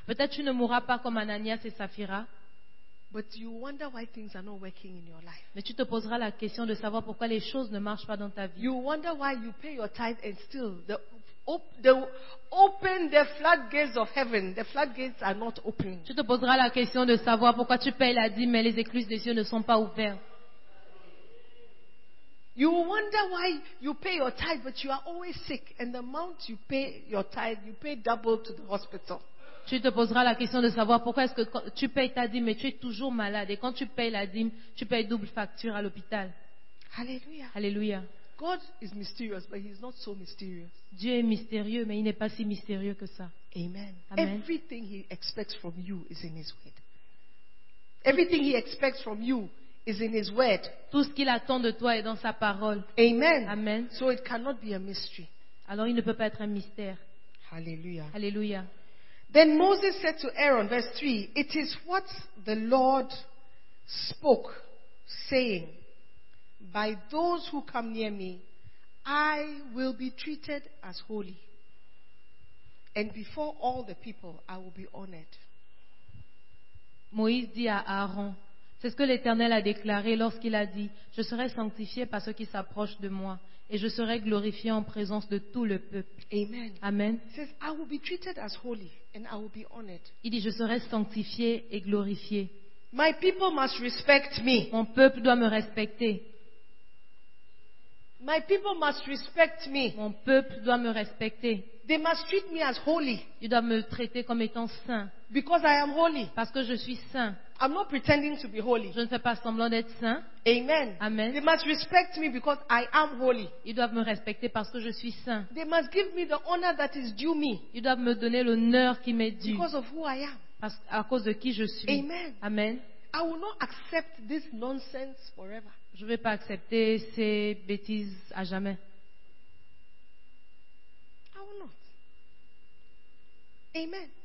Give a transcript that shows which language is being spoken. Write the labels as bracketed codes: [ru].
[fr] Peut-être tu ne mourras pas comme Ananias et Sapphira. [en] But you wonder why things are not working in your life. [fr] Mais tu te poseras la question de savoir pourquoi les choses ne marchent pas dans ta vie. [en] You wonder why you pay your tithe and still open the floodgates of heaven. The floodgates are not opening. [fr] Tu te poseras la question de savoir pourquoi tu payes la dîme mais les écluses des cieux ne sont pas ouvertes. [en] You wonder why you pay your tithe but you are always sick and the amount you pay your tithe you pay double to the hospital. [fr] Tu te poseras la question de savoir pourquoi est-ce que tu payes ta dîme et tu es toujours malade. Et quand tu payes la dîme, tu payes double facture à l'hôpital. Alléluia. Alléluia. [en] God is mysterious, but he's not so mysterious. [fr] Dieu est mystérieux, mais il n'est pas si mystérieux que ça. [en] Amen. [fr] Amen. [en] Everything he expects from you is in his word. Everything he expects from you is in his word. [fr] Tout ce qu'il attend de toi est dans sa parole. [en] Amen. [fr] Amen. [en] So it cannot be a mystery. [fr] Alors il ne peut pas être un mystère. Alléluia. Alléluia. [en] Then Moses said to Aaron, verse 3, it is what the Lord spoke, saying, by those who come near me, I will be treated as holy. And before all the people, I will be honored. [fr] Moïse dit à Aaron, c'est ce que l'Éternel a déclaré lorsqu'il a dit, je serai sanctifié par ceux qui s'approchent de moi. Et je serai glorifié en présence de tout le peuple. [en] Amen. [fr] Amen. [en] He says, I will be treated as holy and I will be honored. [fr] Il dit, je serai sanctifié et glorifié. [en] My people must respect me. [fr] Mon peuple doit me respecter. [en] My people must respect me. [fr] Mon peuple doit me respecter. [en] They must treat me as holy. [fr] Ils doivent me traiter comme étant saint. [en] Because I am holy. [fr] Parce que je suis saint. [en] I'm not pretending to be holy. [fr] Je ne fais pas semblant d'être saint. [en] Amen. [fr] Amen. [en] They must respect me because I am holy. [fr] Ils doivent me respecter parce que je suis saint. [en] They must give me the honor that is due me. [fr] Ils doivent me donner l'honneur qui m'est dû. [en] Because of who I am. [fr] Parce, à cause de qui je suis. [en] Amen. [fr] Amen. [en] I will not accept this nonsense forever. [fr] Je ne vais pas accepter ces bêtises à jamais. [en] I will not. Amen.